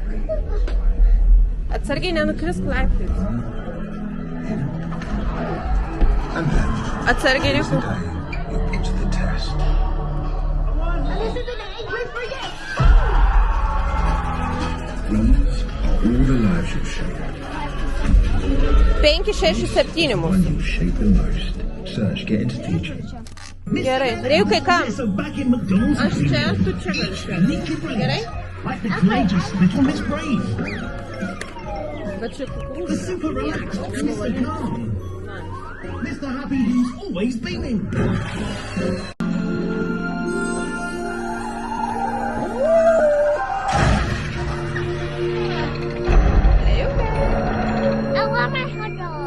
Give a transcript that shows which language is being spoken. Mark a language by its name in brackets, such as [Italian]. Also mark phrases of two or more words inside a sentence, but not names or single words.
[Lithuanian] Atsargiai nenukrisk laiptais. Atsargiai reikia. [English] You put to the test. These are all the lives you've shaped. 5, 6, 7 One [Lithuanian] mūsų. [English] you shape the most. Serge, get into teaching. [Lithuanian] Gerai. Reikai kam? [English] So back in McDonald's, [Lithuanian] Aš čia, tu čia gali švęsti. Gerai? [English] like the courageous little Miss Brave, [Lithuanian] Bet čia [English] the [Lithuanian] kukurūzų. [English] super relaxed Mr. Calm, Mr. Happy who's always beaming. I want my hot dog.